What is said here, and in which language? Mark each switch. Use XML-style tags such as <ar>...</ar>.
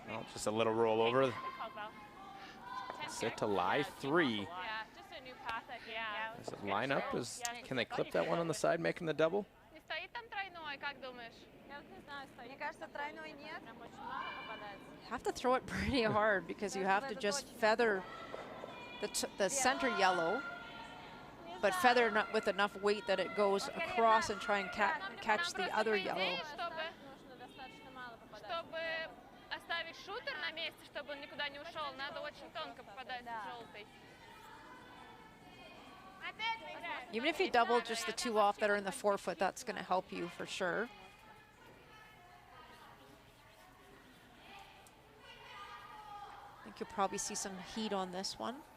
<en>Well, just a little rollover. Good call, Val. Set to lie 3. Yeah, just a new path, I think. Yeah. Does it line up? Can they clip that one on the side, making the double?</en> <ru>Не стоит там тройной, как думаешь? Мне кажется, тройной нет.</ru> <en>Have to throw it pretty hard because you have to just feather the center yellow, but feather not with enough weight that it goes across and try and catch the other yellow.</en> <ru>Чтобы оставить шутер на месте, чтобы он никуда не ушел, надо очень тонко попадать в желтый.</ru> <en>Even if you double just the 2 off that are in the 4-foot, that's going to help you for sure. I think you'll probably see some heat on this one.</en>